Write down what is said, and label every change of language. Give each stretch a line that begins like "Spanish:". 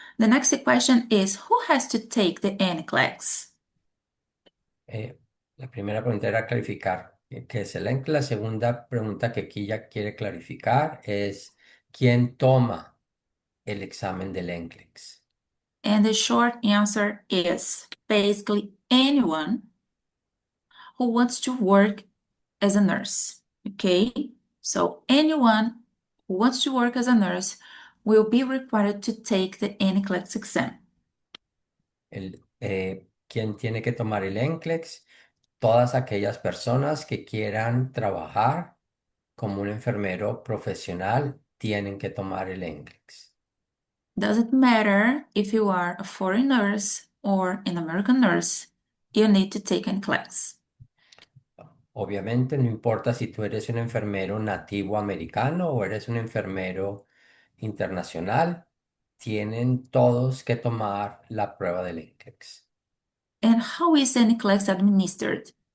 English: The next question is, who has to take the NCLEX?
Spanish: La primera pregunta era clarificar qué es el ENCLEX. La segunda pregunta que aquí ya quiere clarificar es ¿quién toma el examen del NCLEX?
English: And the short answer is basically anyone who wants to work as a nurse. Okay? So anyone who wants to work as a nurse will be required to take the NCLEX exam.
Spanish: ¿Quién tiene que tomar el NCLEX? Todas aquellas personas que quieran trabajar como un enfermero profesional tienen que tomar el NCLEX.
English: Doesn't matter if you are a foreign nurse or an American nurse, you need to take NCLEX.
Spanish: Obviamente, no importa si tú eres un enfermero nativo americano o eres un enfermero internacional, tienen todos que tomar la prueba del NCLEX.
English: And how is NCLEX administered?